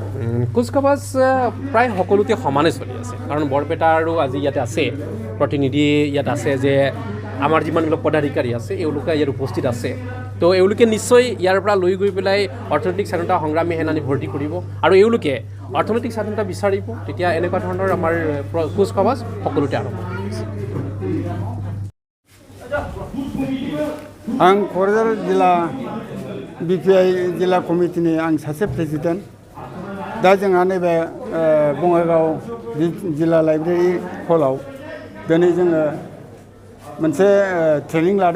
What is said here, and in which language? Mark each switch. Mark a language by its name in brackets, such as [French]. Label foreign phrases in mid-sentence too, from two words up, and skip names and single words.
[Assamese] কুচকাৱাজ প্ৰায় সকলোতে সমানে চলি আছে, কাৰণ বৰপেটা আৰু আজি ইয়াতে আছে প্ৰতিনিধি, ইয়াত আছে যে আমাৰ যিমানবিলাক পদাধিকাৰী আছে এওঁলোকে ইয়াত উপস্থিত আছে। তো এওঁলোকে নিশ্চয় ইয়াৰ পৰা লৈ গৈ পেলাই অৰ্থনৈতিক স্বাধীনতা সংগ্ৰামী সেনানী ভৰ্তি কৰিব আৰু এওঁলোকে অৰ্থনৈতিক স্বাধীনতা বিচাৰিব। তেতিয়া এনেকুৱা ধৰণৰ আমাৰ কুচকাৱাজ সকলোতে আৰম্ভ হৈছে। [Bodo] आं क'क्राझार जिल्ला BPI जिल्ला कमिटिनि आं सासे प्रेसिडेन्ट। दा जोंहा नैबे बङाइगाव जिल्ला लाइब्रेरि हलाव दिनै जोङो मोनसे ट्रेनिं लादों।